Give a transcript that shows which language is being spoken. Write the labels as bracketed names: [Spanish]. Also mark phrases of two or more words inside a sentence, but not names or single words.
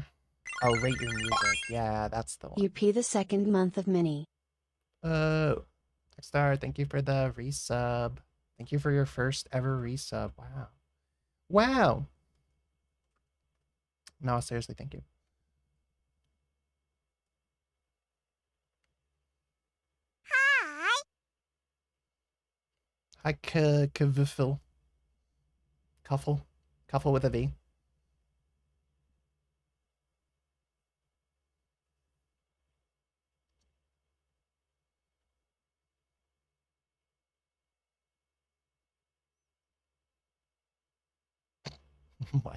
[English] Oh, rate your music. Yeah, that's the one. UP the second month of mini. Uh, Star, thank you for the resub. Thank you for your first ever resub. Wow. Wow. No, seriously, thank you. Hi. Hi, Kvuffle. Cuffle. Cuffle with a V. What?